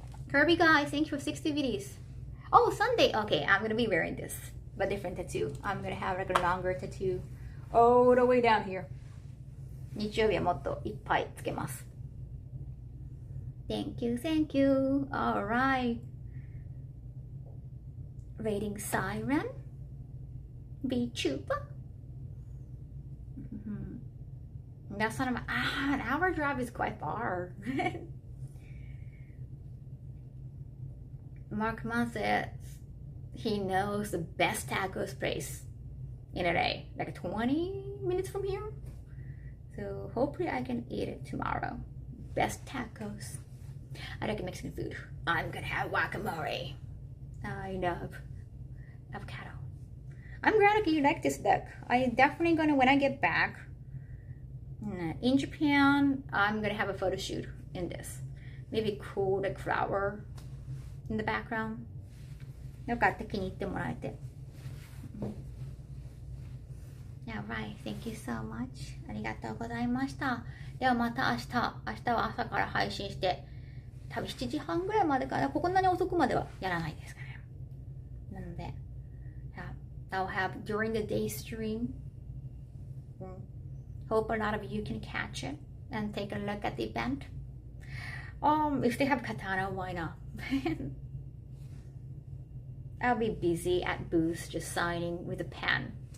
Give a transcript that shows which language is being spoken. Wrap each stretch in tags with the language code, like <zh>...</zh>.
<en>Kirby guys, thank you for 60 videos. Oh, Sunday. Okay, I'm gonna be wearing this, but different tattoo. I'm gonna have like a longer tattoo all the way down here.</en> <ja>日曜日はもっといっぱいつけます。</ja> <en>Thank you, thank you. Alright. Rating Siren. VTuber. That's not an hour drive is quite far. Mark Mann says he knows the best tacos place in LA, like 20 minutes from here. So hopefully I can eat it tomorrow. Best tacos. I like Mexican food. I'm gonna have guacamole. I love avocado. I'm glad you like this deck. I definitely gonna, when I get back in Japan, I'm gonna have a photo shoot in this. Maybe cool like flower in the background.</en> <ja>よかった気に入ってもらえて。</ja> <en>Alright, thank you so much.</en> <ja>ありがとうございました。ではまた明日は朝から配信して、多分7時半ぐらいまでかな。こんなに遅くまではやらないですかね。なので、</ja> <en>I'll have during the day stream. Hope a lot of you can catch it and take a look at the event. If they have katana, why not? I'll be busy at booths just signing with a pen.</en>